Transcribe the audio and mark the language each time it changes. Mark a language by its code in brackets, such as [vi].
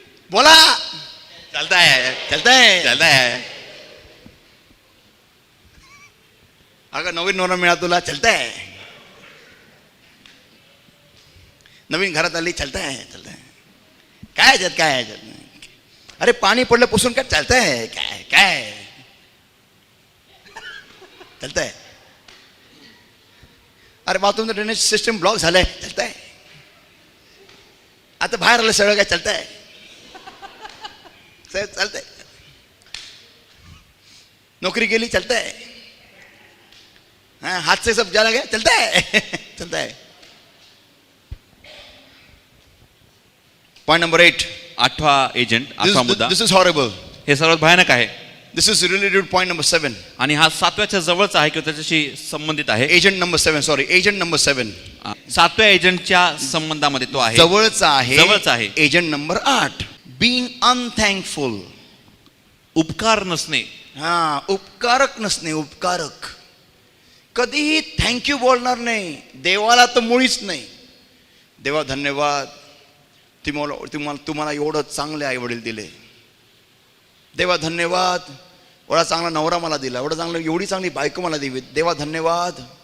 [mr] बोला चालतंय, [hi] चलता है. [mr] चालतंय. अगं नवीन नवरा मिळा तुला, [hi] चलता है. [mr] नवीन घरात आली, [hi] चलता है, चलता है. [mr] काय ह्याच्यात, काय ह्याच्यात. अरे पाणी पडलं पुसून, काय [hi] चलता है, [mr] काय काय चलता है. अरे बाथरूमचं ड्रेनेज सिस्टम ब्लॉक झालंय, [hi] चलता है. [mr] आता बाहेर आलं सगळं, काय [hi] चलता है, [mr] चालतंय. नौकरी केली, [hi] चलता है. हाँ, हाथ से सब जाना गया, चलता है. चलता है. [en] Point number 8. [mr] आठवा एजंट, आठवा मुद्दा. [en] This is horrible. [mr] हे सर्वात भयानक आहे [en] This is related point number 7. [mr] आणि हा सातव्याच्या जवळचा आहे किंवा त्याच्याशी संबंधित आहे. [en] agent number 7, sorry, agent number 7 [mr] सातव्या एजंटच्या संबंधामध्ये तो आहे. जवळचा आहे. जवळचा आहे. [en] Agent number 8, being unthankful. [mr] उपकार नसणे. हा, उपकारक नसणे. उपकारक कधीही थँक्यू बोलणार नाही. देवाला तर मुळीच नाही. देवा धन्यवाद, तुम्हाला एवढं चांगले आई वडील दिले. देवा धन्यवाद, एवढा चांगला नवरा मला दिला, एवढी चांगली बायको मला दिली. देवा धन्यवाद.